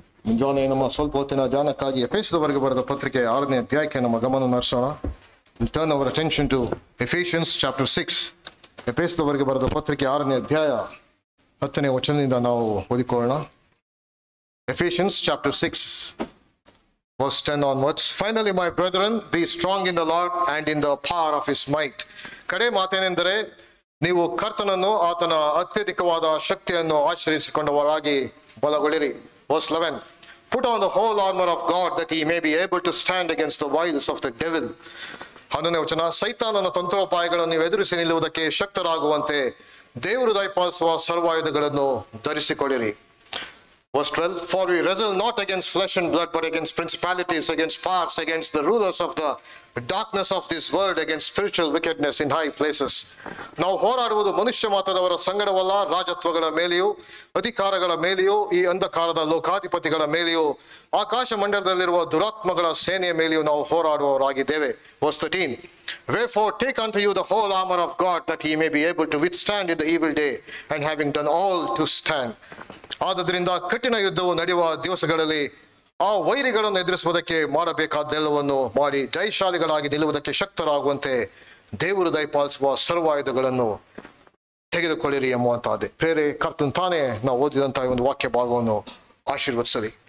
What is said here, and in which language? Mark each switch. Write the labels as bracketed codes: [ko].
[kn] ಮುಂಜಾನೆ ನಮ್ಮ ಸ್ವಲ್ಪ ಹೊತ್ತಿನ ಧ್ಯಾನಕ್ಕಾಗಿ ಎಫೆಸದವರೆಗೆ ಬರೆದ ಪತ್ರಿಕೆ 6ನೇ ಅಧ್ಯಾಯಕ್ಕೆ ನಮ್ಮ ಗಮನ ಹರಿಸೋಣ. [en] We'll turn our attention to Ephesians chapter 6. [kn] ಎಫೆಸದವರೆಗೆ ಬರೆದ ಪತ್ರಿಕೆ 6ನೇ ಅಧ್ಯಾಯ 10ನೇ ವಚನದಿಂದ ನಾವು ಓದಿಕೊಳ್ಳೋಣ. [en] Ephesians chapter 6 verse 10 onwards. Finally, my brethren, be strong in the Lord and in the power of his might. [kn] ಕಡೆ ಮಾತೇನೆಂದರೆ ನೀವು ಕರ್ತನನ್ನು ಆತನ ಅತ್ಯಧಿಕವಾದ ಶಕ್ತಿಯನ್ನು ಆಶ್ರಯಿಸಿಕೊಂಡವರಾಗಿ ಬಲಗೊಳ್ಳಿರಿ. [en] Verse 11. Put on the whole armor of God that he may be able to stand against the wiles of the devil. [kn] 11ನೇ ವಚನ. ಸೈತಾನನ ತಂತ್ರೋಪಾಯಗಳನ್ನು ನೀವು ಎದುರಿಸಿ ನಿಲ್ಲುವುದಕ್ಕೆ ಶಕ್ತರಾಗುವಂತೆ ದೇವರು ದಯಪಾಲಿಸುವ ಸರ್ವಾಯುಧಗಳನ್ನು ಧರಿಸಿಕೊಳ್ಳಿರಿ. [en] Verse 12. For we wrestle not against flesh and blood, but against principalities, against powers, against the rulers of the darkness of this world, against spiritual wickedness in high places. [kn] ನಾವು ಹೋರಾಡುವುದು ಮನುಷ್ಯ ಮಾತ್ರದವರ ಸಂಗಡವಲ್ಲ, ರಾಜತ್ವಗಳ ಮೇಲೆಯೂ ಅಧಿಕಾರಗಳ ಮೇಲೆಯೂ ಈ ಅಂಧಕಾರದ ಲೋಕಾಧಿಪತಿಗಳ ಮೇಲೆಯೂ ಆಕಾಶ ಮಂಡಲದಲ್ಲಿರುವ ದುರಾತ್ಮಗಳ ಸೇನೆಯ ಮೇಲೆಯೂ ನಾವು ಹೋರಾಡುವವರಾಗಿದ್ದೇವೆ. [en] Verse 13. Wherefore take unto you the whole armor of God that ye may be able to withstand in the evil day, and having done all to stand. [kn] ಆದ್ದರಿಂದ ಕಠಿಣ ಯುದ್ಧವು ನಡೆಯುವ ದಿವಸಗಳಲ್ಲಿ ಆ ವೈರಿಗಳನ್ನು ಎದುರಿಸುವುದಕ್ಕೆ ಮಾಡಬೇಕಾದ್ದೆಲ್ಲವನ್ನು ಮಾಡಿ ಜಯಶಾಲಿಗಳಾಗಿ ನಿಲ್ಲುವುದಕ್ಕೆ ಶಕ್ತರಾಗುವಂತೆ ದೇವರು ದಯಪಾಲಿಸುವ ಸರ್ವಾಯುಧಗಳನ್ನು ತೆಗೆದುಕೊಳ್ಳಿರಿ ಎಂಬುವಂತಾದೆ. ಪ್ರೇರೆ, ಕರ್ತನ್ ತಾನೇ ನಾವು ಓದಿದಂತಹ ಒಂದು ವಾಕ್ಯ ಭಾಗವನ್ನು ಆಶೀರ್ವದಿಸಲಿ.